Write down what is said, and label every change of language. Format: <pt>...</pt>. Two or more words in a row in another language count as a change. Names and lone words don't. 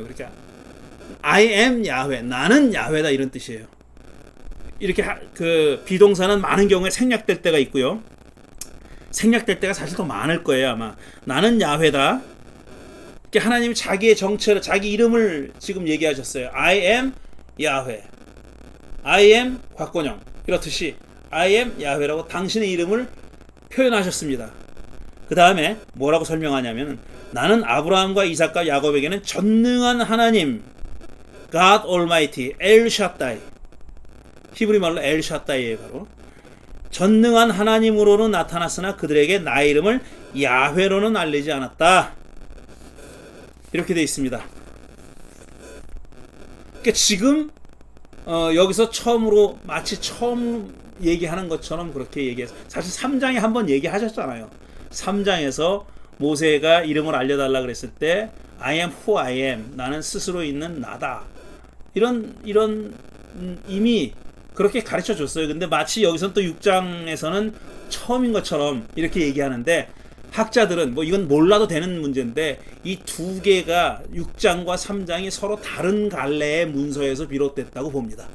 <ko>그러니까</ko> <en>I am</en> <ko>야훼 나는 야훼다 이런 뜻이에요. 이렇게 그 비동사는 많은 경우에 생략될 때가 있고요. 생략될 때가 사실 더 많을 거예요 아마. 나는 야훼다. 이렇게 하나님이 자기의 정체를 자기 이름을 지금 얘기하셨어요.</ko> <en>I am</en> <ko>야훼.</ko> <en>I am</en> <ko>곽건영 이렇듯이</ko> <en>I am</en> <ko>야훼라고 당신의 이름을 표현하셨습니다. 그 다음에 뭐라고 설명하냐면 나는 아브라함과 이삭과 야곱에게는 전능한 하나님</ko> <en>God Almighty</en> <ko>엘 샤다이 히브리 말로 엘 샤다이예요. 바로 전능한 하나님으로는 나타났으나 그들에게 나의 이름을 야훼로는 알리지 않았다. 이렇게 되어 있습니다. 그러니까 지금 여기서 마치 처음 얘기하는 것처럼 그렇게 얘기해서 사실 3장에 한번 얘기하셨잖아요. 3장에서 모세가 이름을 알려달라 그랬을 때</ko> <en>I am who I am</en> <ko>나는 스스로 있는 나다 이런 이미 그렇게 가르쳐 줬어요. 근데 마치 여기서 또 6장에서는 처음인 것처럼 이렇게 얘기하는데 학자들은 뭐 이건 몰라도 되는 문제인데 이 두 개가 6장과 3장이 서로 다른 갈래의 문서에서 비롯됐다고 봅니다.</ko>